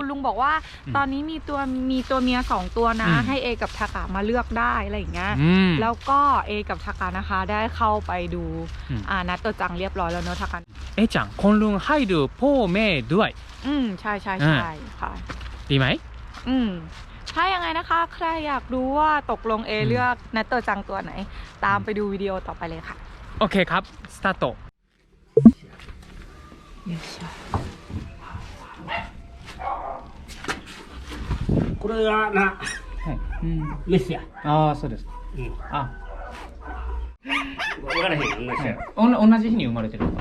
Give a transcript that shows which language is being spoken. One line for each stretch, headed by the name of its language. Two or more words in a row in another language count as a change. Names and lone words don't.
Thai: คุณลุงบอกว่า ตอนนี้มีตัวเมีย2ตัวนะ ให้เอกับทากะมาเลือกได้อะไรอย่างเงี้ย แล้วก็เอกับทากะนะคะได้เข้าไปดูนัดตัวจังเรียบร้อยแล้วเนอะทากะ เอ๊ะจังคุณลุงให้ดูพ่อแม่ด้วย ใช่ค่ะ ดีไหม ถ้ายังไงนะคะ ใครอยากรู้ว่าตกลงเอเลือกนัดตัวจังตัวไหน ตามไปดูวิดีโอต่อไปเลยค่ะ โอเคครับสตาร์ท
Japanese: これがな、はいメスや。ああそうですあ分からへん、同じや。同じ日に生まれてるのか